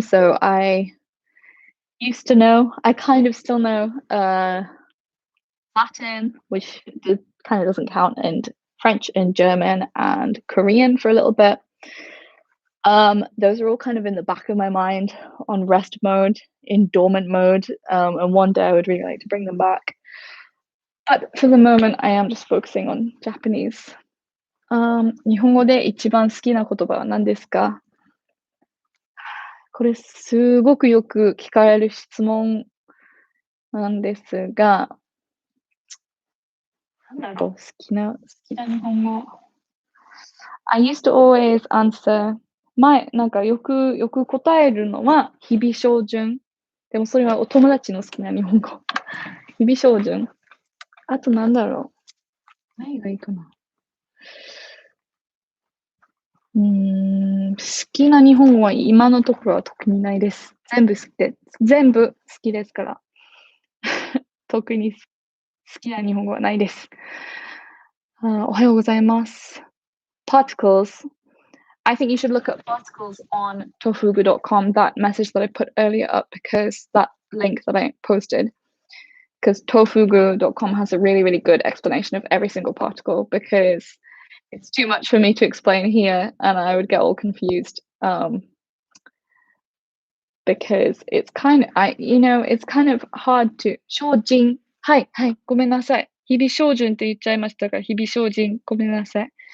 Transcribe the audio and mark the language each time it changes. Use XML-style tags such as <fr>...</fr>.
<en>So I used to know, I kind of still know Latin, which kind of doesn't count, and French and German and Korean for a little bit. Those are all kind of in the back of my mind on rest mode, in dormant mode, and one day I would really like to bring them back. But for the moment, I am just focusing on Japanese.</en> <ja>日本語で一番好きな言葉は何ですか？これすごくよく聞かれる質問なんですが、なんだろう、好きな日本語。</ja> <en>I used to always answer</en> <ja>なんかよく答えるのは日々標準。でもそれはお友達の好きな日本語。日々標準。あとなんだろう。何がいいかな。好きな日本語は今のところは特にないです。全部好きですから。特に好きな日本語はないです。おはようございます。</ja> <en>Particles. I think you should look at particles on tofugu.com, that message that I put earlier up, because that link that I posted, because tofugu.com has a really, really good explanation of every single particle, because it's too much for me to explain here and I would get all confused, because it's kind of, it's kind of hard to,</en> <ja>標準、はい、ごめんなさい。日々標準って言っちゃいましたが、日々標準、ごめんなさい。</ja>